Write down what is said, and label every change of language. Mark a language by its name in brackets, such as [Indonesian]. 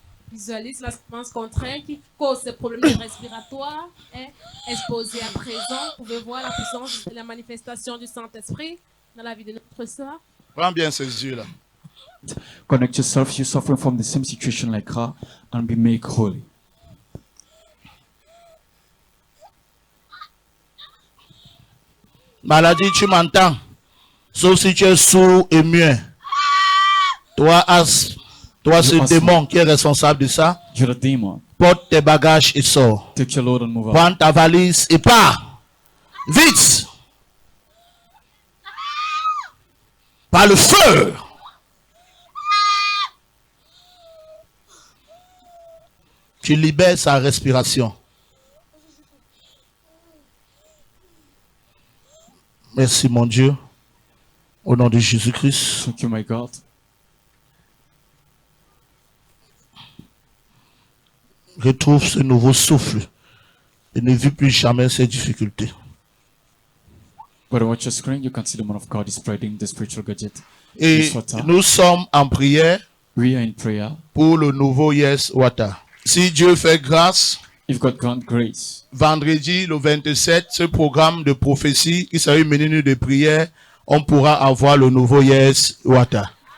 [French] Visualise la substance contraire qui cause ces problèmes respiratoires est exposée à présent. Vous pouvez voir la puissance et la manifestation du Saint-Esprit dans la vie de notre sœur. Prends bien ses yeux là. [English] Connect yourself. You're suffering from the same situation like her and be made holy. [French] Maladie, tu m'entends? Sauf si tu es sourd et muet. Toi, ce démon qui est responsable de ça, porte tes bagages et sors. [English] Take your load and move out. [French] Prends ta valise et pars. Vite! Par le feu! Tu libères sa respiration. Merci mon Dieu. Au nom de Jésus-Christ. [English] Thank you, my God. [French] Retrouve ce nouveau souffle et ne vis plus jamais ces difficultés. [English] But watch your screen, you can see the man of God is spreading the spiritual gadget. [French] Et nous sommes en prière [English] We are in prayer. [French] Pour le nouveau Yes Water. Si Dieu fait grâce, [English] if God grant grace, [French] vendredi le 27, ce programme de prophétie qui sera une minute de prière, on pourra avoir le nouveau Yes Water.